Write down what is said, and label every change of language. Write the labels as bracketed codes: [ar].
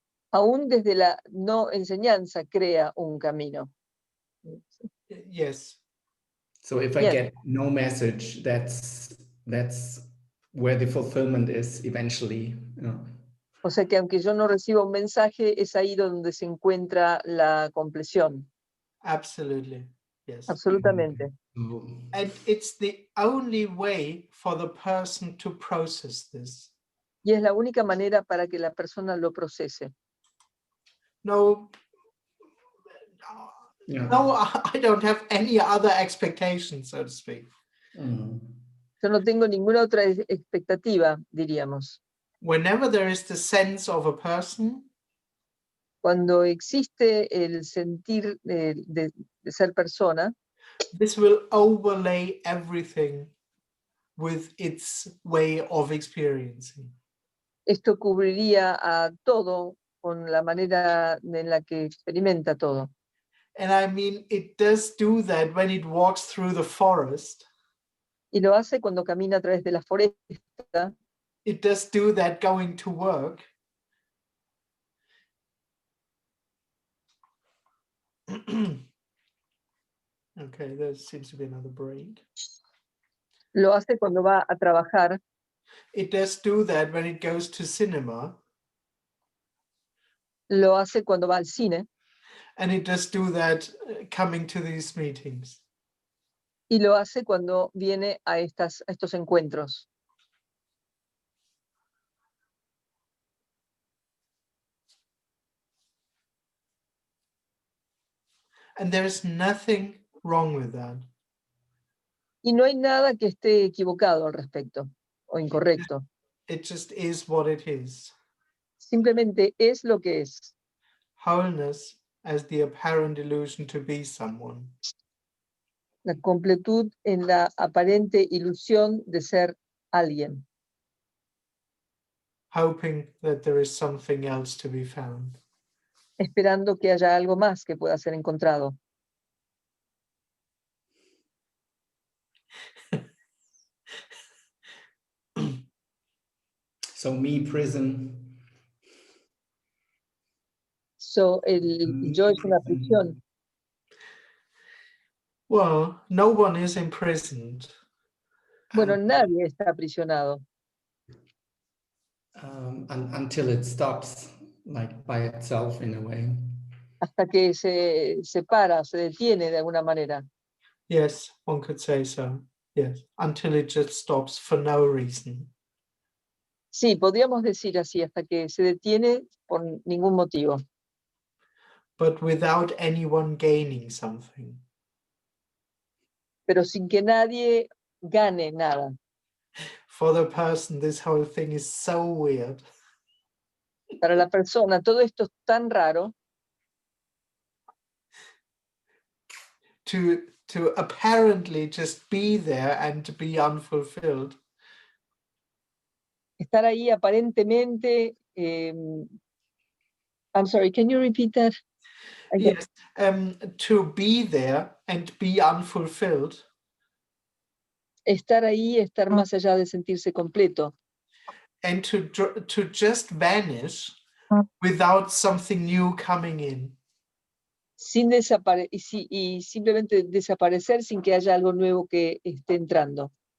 [es] Aún desde la no enseñanza crea un camino. [en] Yes. So if I Yes. get no message, that's where the fulfillment is eventually. [es] O sea que aunque yo no reciba un mensaje, es ahí donde se encuentra la compleción. [en] Absolutely. Yes. [es] Absolutamente. [en] And it's the only way for the person to process this. [es] Y es la única manera para que la persona lo procese. [en] No, Yeah. no, I don't have any other expectations, so to speak. [es] Yo no tengo ninguna otra expectativa, diríamos. [en] Whenever there is the sense of a person, [es] Cuando existe el sentir de ser persona, [en] this will overlay everything with its way of experiencing. [es] esto cubriría a todo con la manera en la que experimenta todo. [en] And I mean, it does do that when it walks through the forest. [es] Y lo hace cuando camina a través de la foresta, [en] It does do that going to work. Okay, there seems to be another break. [es] lo hace cuando va a trabajar, [en] It does do that when it goes to cinema. [es] lo hace cuando va al cine, [en] And it does do that coming to these meetings. [es] y lo hace cuando viene a estos encuentros. [en] And there is nothing wrong with that. [es] Y no hay nada que esté equivocado al respecto o incorrecto. [en] It just is what it is. [es] Simplemente es lo que es. [en] Wholeness as the apparent illusion to be someone. [es] La completud en la aparente ilusión de ser alguien, [en] Hoping that there is something else to be found. [es] esperando que haya algo más que pueda ser encontrado. [en] So me, prison. [es] So, el yo es una prisión. [en] Well, no one is imprisoned. [es] Bueno, nadie está aprisionado [en] Until it stops, like by itself in a way. hasta que se separa, se detiene de alguna manera. Yes, one could say so. Yes, until it just stops for no reason. [es] Sí, podríamos decir así, hasta que se detiene por ningún motivo, [en] But without anyone gaining something. [es] pero sin que nadie gane nada. [en] For the person, this whole thing is so weird. [es] Para la persona, todo esto es tan raro, [en] To apparently just be there and to be unfulfilled. [es] estar ahí aparentemente. [en] I'm sorry, can you repeat that? Yes, to be there and be unfulfilled. [es] Estar ahí, estar más allá de sentirse completo. [en] And to just vanish without something new coming in. [es] Sin y simplemente desaparecer sin que haya algo nuevo que esté entrando.